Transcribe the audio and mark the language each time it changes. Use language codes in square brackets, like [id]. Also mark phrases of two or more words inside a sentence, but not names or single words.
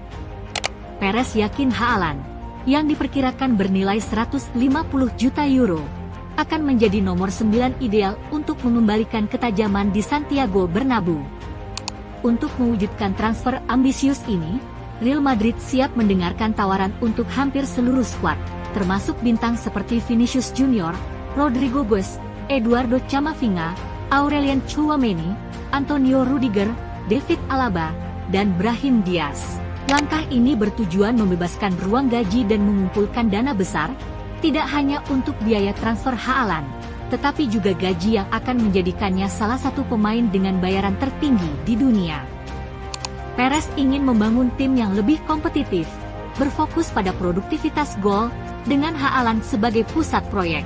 [id] Perez yakin Haaland, yang diperkirakan bernilai 150 juta euro, akan menjadi nomor 9 ideal untuk mengembalikan ketajaman di Santiago Bernabeu. Untuk mewujudkan transfer ambisius ini, Real Madrid siap mendengarkan tawaran untuk hampir seluruh skuad, termasuk bintang seperti Vinicius Junior, Rodrigo Goes, Eduardo Camavinga, Aurelien Tchouaméni, Antonio Rudiger, David Alaba, dan Brahim Diaz. Langkah ini bertujuan membebaskan ruang gaji dan mengumpulkan dana besar, tidak hanya untuk biaya transfer Haaland, tetapi juga gaji yang akan menjadikannya salah satu pemain dengan bayaran tertinggi di dunia. Perez ingin membangun tim yang lebih kompetitif, berfokus pada produktivitas gol, dengan Haaland sebagai pusat proyek.